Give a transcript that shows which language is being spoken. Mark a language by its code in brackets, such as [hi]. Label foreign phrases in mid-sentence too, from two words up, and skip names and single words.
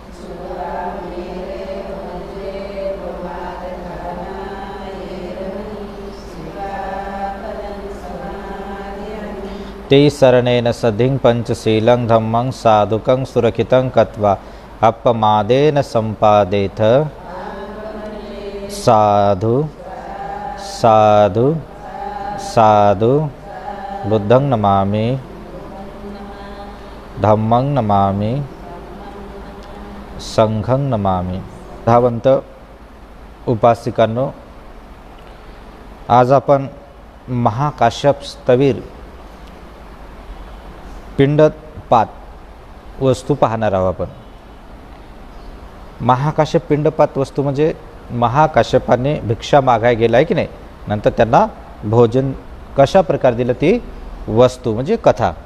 [pi] ते शरणेन सधिं पंचशीलं धम्मं साधुकं सुरक्षितं कृत्वा अपमादेन सम्पादेथ। साधु साधु साधु। बुद्धं नमामि, धम्मं नमामि, संघं नमामि। [mr] धावंत उपासिकांनो, आज आपण महाकाश्यप स्थविर पिंडपात वस्तू पाहणार आहोत. आपण महाकाश्यप पिंडपात वस्तू म्हणजे महाकाश्यपाने भिक्षा मागाय गेला आहे की नाही, नंतर त्यांना भोजन कशा प्रकारे दिलं ती वस्तू म्हणजे कथा.